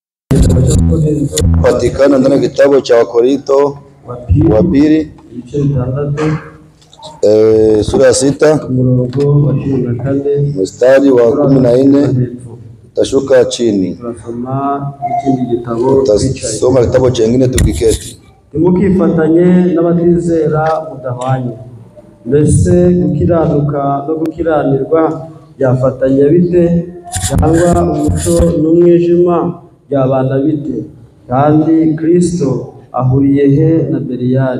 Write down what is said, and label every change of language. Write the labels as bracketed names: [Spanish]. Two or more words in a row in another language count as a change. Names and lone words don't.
[Swahili] patikana ndani ya kitabu cha Wakorinto wa pili sura ya 6 mstari wa 14 utashuka chini. Tutasoma kitabu chengine tukiketi. [Kinyarwanda] Ntimukifatanye n'abatizera mudahwanye. Mbese gukiranuka no gukiranirwa byafatanya bite? Cyangwa umuco n'umwijima byabana bite? Kandi Kristo ahuriye he na Beliyali?